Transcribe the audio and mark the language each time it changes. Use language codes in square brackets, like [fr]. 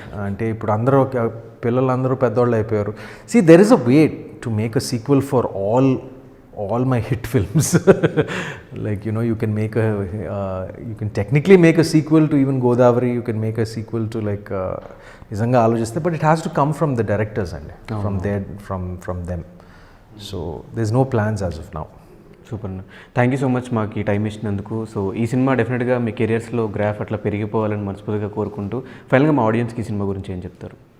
[te] అంటే ఇప్పుడు పిల్లలందరూ పెద్దవాళ్ళు అయిపోయారు. [en] There is a way to make a sequel for all my hit films. Like, you know, you can make you can technically make a sequel to even Godavari, you can make a sequel to like Nizanga Alojiste, but it has to come from the directors and from them. So there's no plans as of now. [te] Super అన్న. [en] thank you so much [te] మాకు ఈ time ఇచ్చినందుకు. So ఈ cinema డెఫినెట్గా మీ కెరియర్స్లో graph అట్లా పెరిగిపోవాలని మనస్ఫూర్తిగా కోరుకుంటూ ఫైనల్గా మా ఆడియన్స్కి ఈ సినిమా గురించి ఏం చెప్తారు?